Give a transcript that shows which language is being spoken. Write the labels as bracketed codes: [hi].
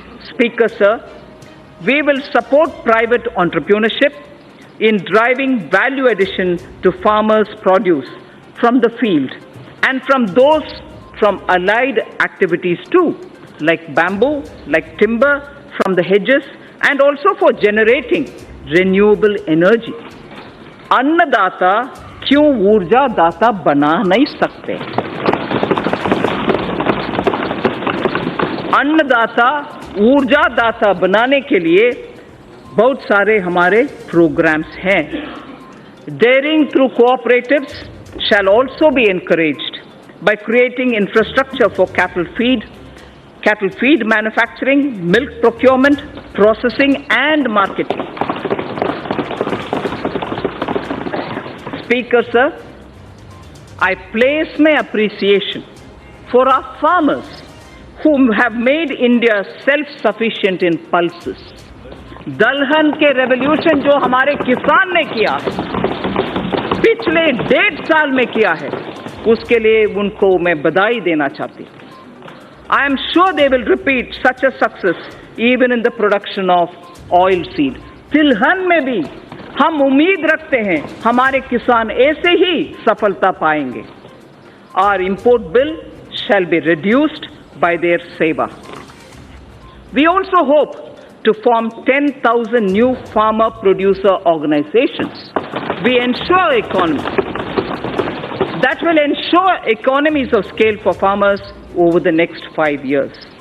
[en] Speaker, sir, we will support private entrepreneurship in driving value addition to farmers' produce from the field and from those from allied activities too, like bamboo, like timber from the hedges, and also for generating renewable energy. [hi] अन्नदाता क्यों ऊर्जा दाता बना नहीं सकते? अन्नदाता ऊर्जा दाता बनाने के लिए बहुत सारे हमारे प्रोग्राम्स हैं. [en] Daring through cooperatives shall also be encouraged by creating infrastructure for cattle feed manufacturing, milk procurement, processing and marketing. Speaker, sir, I place my appreciation for our farmers who have made India self-sufficient in pulses. [hi] दलहन के revolution जो हमारे किसान ने किया पिछले 1.5 साल में किया है, उसके लिए उनको मैं बधाई देना चाहती हूँ. [en] I am sure they will repeat such a success even in the production of oil seed. [hi] तिलहन में भी हम उम्मीद रखते हैं हमारे किसान ऐसे ही सफलता पाएंगे. [en] Our import bill shall be reduced by their seva. We also hope to form 10,000 new farmer producer organizations. We ensure that will ensure economies of scale for farmers over the next 5 years.